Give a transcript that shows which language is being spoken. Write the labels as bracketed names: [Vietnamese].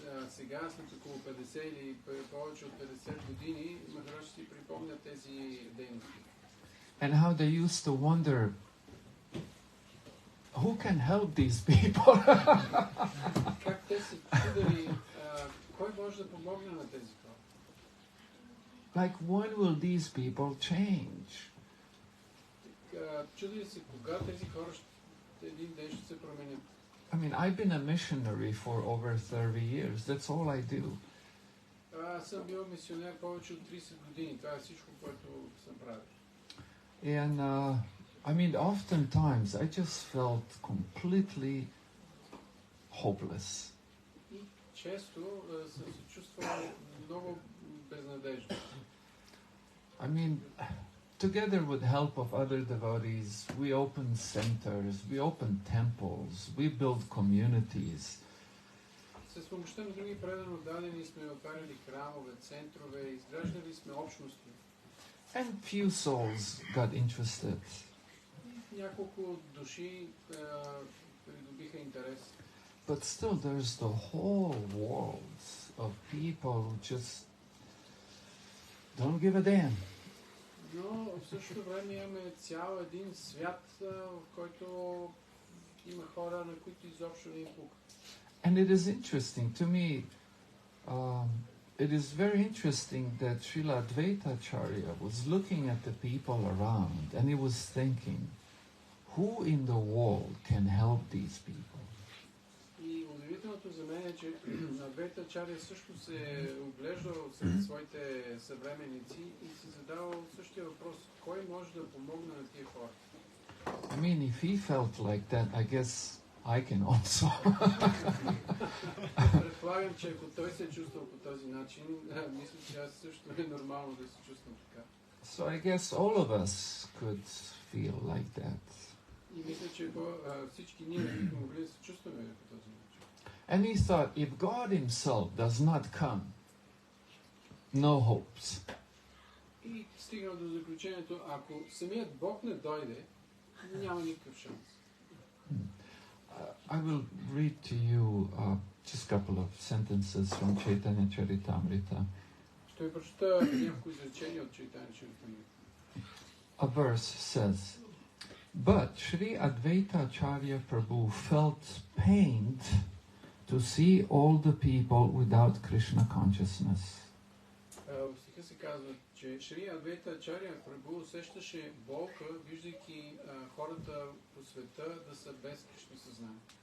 [Bulgarian] Сега, след около 50 или повече от 50 години, Махарадж си припомня тези дейности. [English] And how they used to wonder, who can help these people? [Bulgarian] Как те се чудели, кой може да помогне на тези хора? [English] Like, when will these people change? [Bulgarian] Чудили се кога тези хора един ден ще се променят. [English] I mean, I've been a missionary for over 30 years. That's all I do. [Bulgarian] Аз съм бил мисионер повече от 30 години. Това е всичко, което съм правил. [English] And, I mean, oftentimes I just felt completely hopeless. [Bulgarian] И често съм се чувствал много безнадежно. [English] I mean, together with help of other devotees, we open centers, we open temples, we build communities. [Bulgarian] С помощта на други предано дадени сме отваряли храмове, центрове, изграждали сме общности. [English] And few souls got interested. [Bulgarian] Няколко души придобиха интерес. [English] But still there's the whole world of people who just don't give a damn. [Bulgarian] Но в същото време имаме цял един свят, в който има хора, на които изобщо не им пука. [English] And it is interesting to me, it is very interesting that Srila Advaita Ачарya was looking at the people around and he was thinking, who in the world can help these people? [Bulgarian] И удивителното за мен е, че Адвайта Ачаря също се е оглеждал сред своите съвременници и си задавал същия въпрос, кой може да помогне на тия хора? [English] I mean, if he felt like that, I guess I can also. [Bulgarian] Предполагам, че ако той се е чувствал по този начин, мисля, че аз също е нормално да се чувствам така. [English] So I guess all of us could feel like that. [Bulgarian] И мисля, че всички ние бихме могли да се чувстваме по този начин. [English] And he thought, if God himself does not come, no hopes. [Bulgarian] И стигнал до заключението, ако самият Бог не дойде, няма никакъв шанс. [English] I will read to you just a couple of sentences from Chaitanya Charitamrita. [Bulgarian] Ще ви прочета няколко изречения от Чайтanya Чаритамрита. [English] A verse says, but Sri Advaita Acharya Prabhu felt pained to see all the people without Krishna consciousness. [Bulgarian] В стиха се казва, че Шри Адвайта Ачаря Прабhu усещаше болка, виждайки хората по света да са без Кришна съзнание.